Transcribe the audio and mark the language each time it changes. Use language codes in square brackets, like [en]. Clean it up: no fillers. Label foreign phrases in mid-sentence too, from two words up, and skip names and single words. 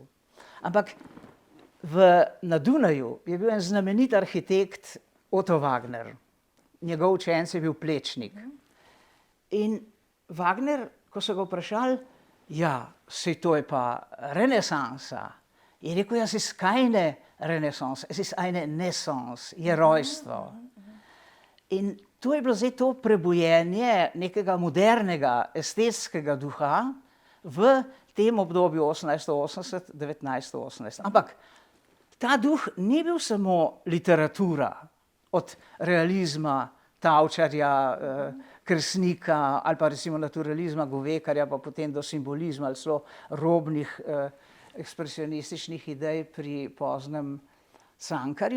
[sl] Ampak na Dunaju je bil en znamenit arhitekt Otto Wagner. Njegov učenec je bil Plečnik. In Wagner, ko so ga vprašali, ja, saj to je pa renesansa, je rekel, [de] es ist keine Renaissance, es ist eine Naissance, [sl] je rojstvo. In to je bilo zdaj to prebujenje nekega modernega estetskega duha v tem obdobju 1880-1918. Ampak ta duh ni bil samo literatura, od realizma Tavčarja, Kresnika ali pa recimo naturalizma Govekarja, pa potem do simbolizma ali celo robnih ekspresionističnih idej pri poznem Cankarju.